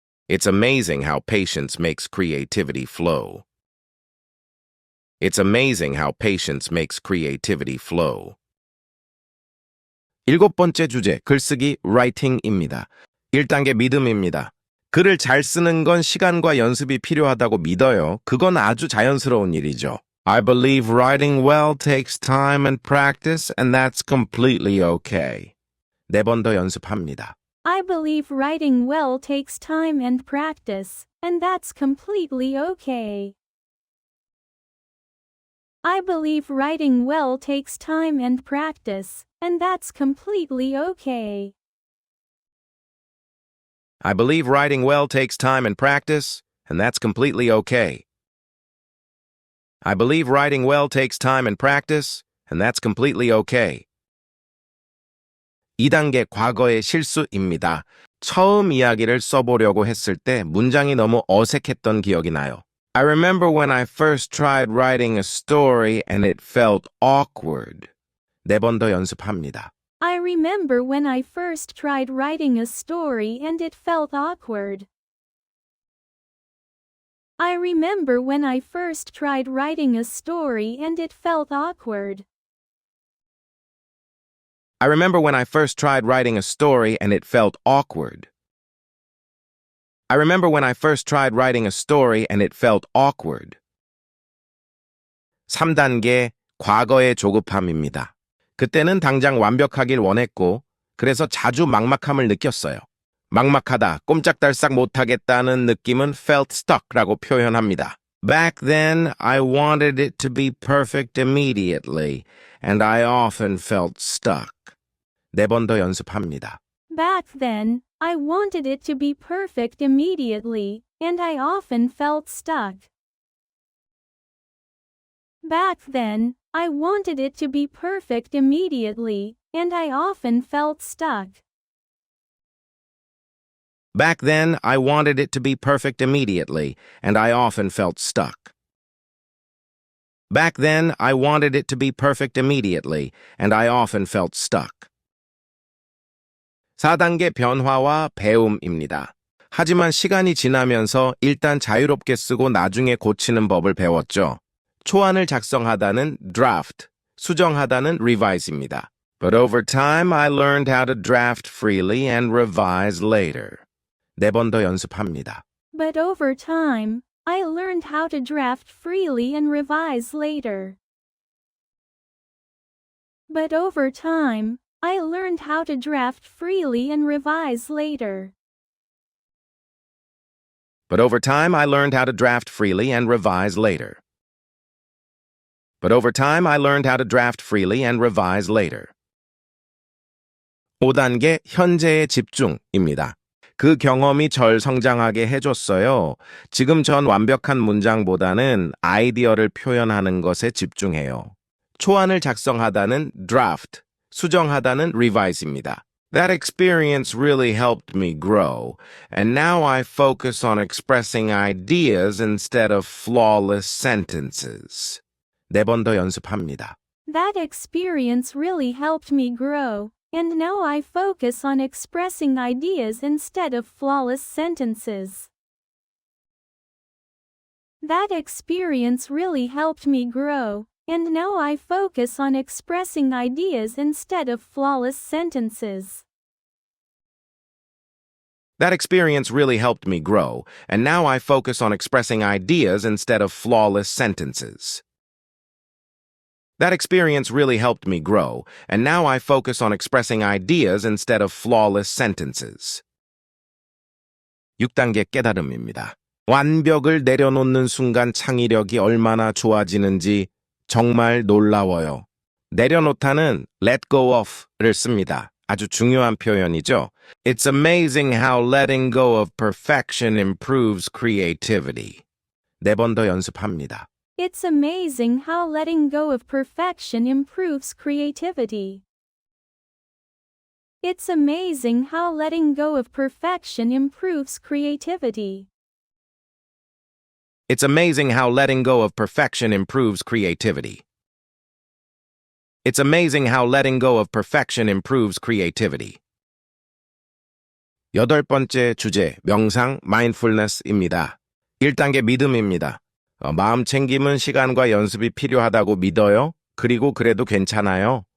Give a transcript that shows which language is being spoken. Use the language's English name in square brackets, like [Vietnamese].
[English] It's amazing how patience makes creativity flow. It's amazing how patience makes creativity flow. [Korean] 7번째 주제, 글쓰기, writing입니다. 1단계 믿음입니다. 글을 잘 쓰는 건 시간과 연습이 필요하다고 믿어요. 그건 아주 자연스러운 일이죠. [English] I believe writing well takes time and practice, and that's completely okay. [Korean] 4번 더 연습합니다. [English] I believe writing well takes time and practice, and that's completely okay. I believe writing well takes time and practice, and that's completely okay. I believe writing well takes time and practice, and that's completely okay. I believe writing well takes time and practice, and that's completely okay. [Korean] 2단계 과거의 실수입니다. 처음 이야기를 써보려고 했을 때 문장이 너무 어색했던 기억이 나요. [English] I remember when I first tried writing a story and it felt awkward. [Korean] 4번 더 연습합니다. [English] I remember when I first tried writing a story and it felt awkward. I remember when I first tried writing a story and it felt awkward. I remember when I first tried writing a story and it felt awkward. I remember when I first tried writing a story and it felt awkward. [Korean] 3단계 과거의 조급함입니다. 그때는 당장 완벽하길 원했고 그래서 자주 막막함을 느꼈어요. 막막하다, 꼼짝달싹 못하겠다는 느낌은 [English] felt stuck [Korean] 라고 표현합니다. [English] Back then, I wanted it to be perfect immediately, and I often felt stuck. [Korean] 4번 더 연습합니다. [English] Back then, I wanted it to be perfect immediately, and I often felt stuck. Back then, I wanted it to be perfect immediately, and I often felt stuck. Back then, I wanted it to be perfect immediately, and I often felt stuck. Back then, I wanted it to be perfect immediately, and I often felt stuck. [Korean] 4단계 변화와 배움입니다. 하지만 시간이 지나면서 일단 자유롭게 쓰고 나중에 고치는 법을 배웠죠. 초안을 작성하다는 draft, 수정하다는 revise입니다. [English] But over time, I learned how to draft freely and revise later. [Korean] 4번 더 연습합니다. [English] But over time, I learned how to draft freely and revise later. But over time, I learned how to draft freely and revise later. But over time, I learned how to draft freely and revise later. But over time, I learned how to draft freely and revise later. [Korean] 5단계 현재의 집중입니다. 그 경험이 절 성장하게 해줬어요. 지금 전 완벽한 문장보다는 아이디어를 표현하는 것에 집중해요. 초안을 작성하다는 draft, 수정하다는 revise입니다. [English] That experience really helped me grow, and now I focus on expressing ideas instead of flawless sentences. [Korean] 네 번 더 연습합니다. [English] That experience really helped me grow, and now I focus on expressing ideas instead of flawless sentences. That experience really helped me grow, and now I focus on expressing ideas instead of flawless sentences. That experience really helped me grow, and now I focus on expressing ideas instead of flawless sentences. That experience really helped me grow, and now I focus on expressing ideas instead of flawless sentences. [Korean] 6단계 깨달음입니다. 완벽을 내려놓는 순간 창의력이 얼마나 좋아지는지 정말 놀라워요. 내려놓다는 [English] let go of [Korean] 를 씁니다. 아주 중요한 표현이죠. [English] It's amazing how letting go of perfection improves creativity. [Korean] 네 번 더 연습합니다. [English] It's amazing how letting go of perfection improves creativity. It's amazing how letting go of perfection improves creativity. It's amazing how letting go of perfection improves creativity. It's amazing how letting go of perfection improves creativity. [Korean] 8번째 주제, 명상, mindfulness입니다. 1단계 믿음입니다. 마음 챙김은 시간과 연습이 필요하다고 믿어요. 그리고 그래도 괜찮아요.